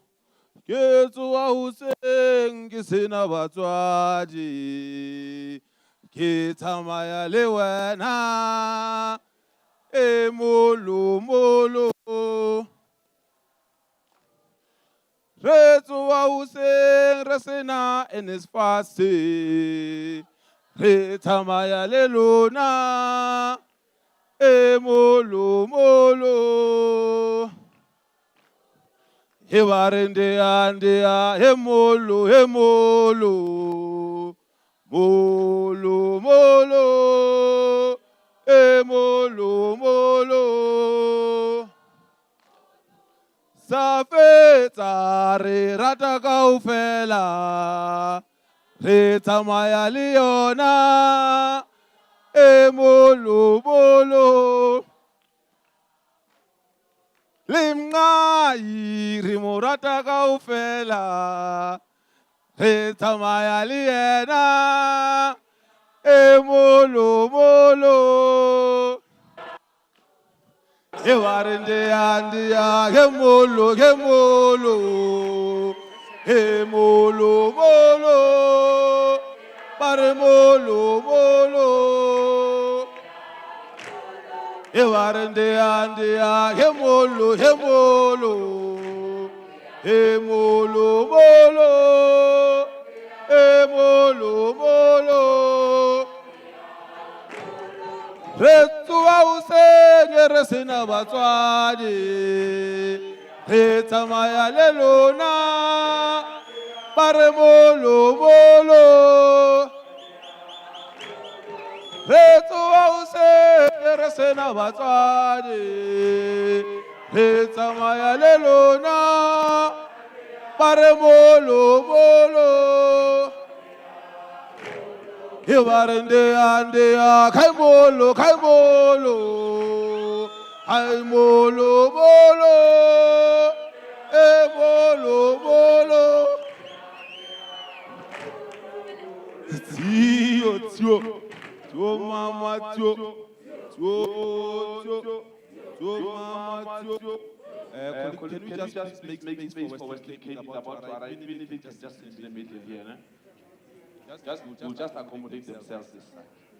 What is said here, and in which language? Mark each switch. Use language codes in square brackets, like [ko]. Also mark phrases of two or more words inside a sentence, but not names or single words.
[st] Ke tsoa hoseng ke sena batswadi, ke tsamaya le wena e molo molo. Re tsoa hoseng re sena NSFAS, re tsamaya le lona e molo molo. He warende andea he molo molo molo e molo molo. Sa fetsa re rata kaofela, re tsamaya le yona e molo molo. Limngai re mo rata kaofela, re tsamaya le yena e molo molo. He warende andea he molo he molo molo, bare molo molo. He warende andea he molo he molo molo, he molo molo. Re tsoa hoseng re sena batswadi, re tsamaya le lona bare molo molo. Re tsoa hoseng re sena batswadi, re tsamaya le lona bare molo molo. He warende andea kai molo molo e molo molo. Tio tio tio mama tio mama tio. [en] Can you just make space for Wesley King about to arrive? Even if it's just in the middle here, ne? We'll just accommodate themselves this time.